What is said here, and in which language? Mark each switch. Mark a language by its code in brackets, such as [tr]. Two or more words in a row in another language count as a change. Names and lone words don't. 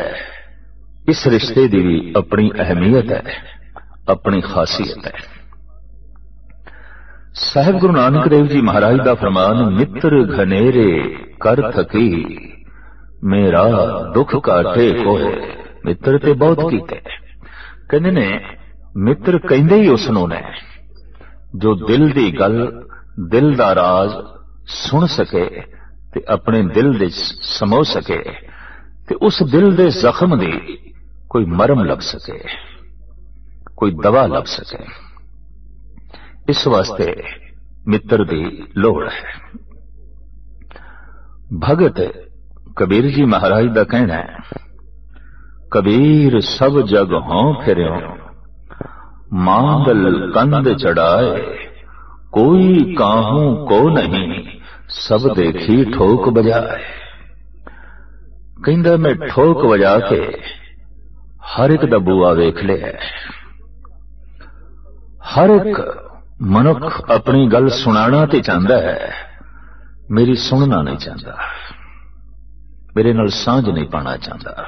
[hi] इस रिश्ते की भी अपनी अहमियत है, अपनी खासियत है। साहिब गुरु नानक देव जी महाराज का फरमान, मित्र घनेरे कर थकी मेरा दुख काटे कोए। [pa] ਮਿੱਤਰ ਤੇ ਬਹੁਤ ਕੀਤੇ, ਕਹਿਣੇ ਨੇ ਮਿੱਤਰ ਕਹਿੰਦੇ ਹੀ ਉਸਨੋਂ ਨੇ ਜੋ ਦਿਲ ਦੀ ਗੱਲ, ਦਿਲ ਦਾ ਰਾਜ਼ ਸੁਣ ਸਕੇ ਤੇ ਅਪਣੇ ਦਿਲ ਦੇ ਸਮੋ ਸਕੇ ਤੇ ਉਸ ਦਿਲ ਦੇ ਜ਼ਖ਼ਮ ਦੀ ਕੋਈ ਮਰਮ ਲਗ ਸਕੇ, ਕੋਈ ਦਵਾ ਲਗ ਸਕੇ। ਇਸ ਵਾਸਤੇ ਮਿੱਤਰ ਦੀ ਲੋੜ ਹੈ। ਭਗਤ ਕਬੀਰ ਜੀ ਮਹਾਰਾਜ ਦਾ ਕਹਿਣਾ ਹੈ, [hi] कबीर सब जग हों फिर्यों मांगल कंद चढ़ाए कोई काहू को नहीं सब देखी ठोक बजाए। [pa] ਕਹਿੰਦਾ ਮੈਂ ਠੋਕ ਬਜਾ ਕੇ ਹਰ ਇਕ ਦਾ ਬੂਆ ਵੇਖ ਲਿਆ। ਹਰ ਇਕ ਮਨੁੱਖ ਅਪਣੀ ਗੱਲ ਸੁਣਾਨਾ ਤੇ ਚਾਹੁੰਦਾ ਹੈ, ਮੇਰੀ ਸੁਣਨਾ ਨਹੀਂ ਚਾਹੁੰਦਾ, ਮੇਰੇ ਨਾਲ ਸਾਂਝ ਨਹੀਂ ਪਾਣਾ ਚਾਹੁੰਦਾ।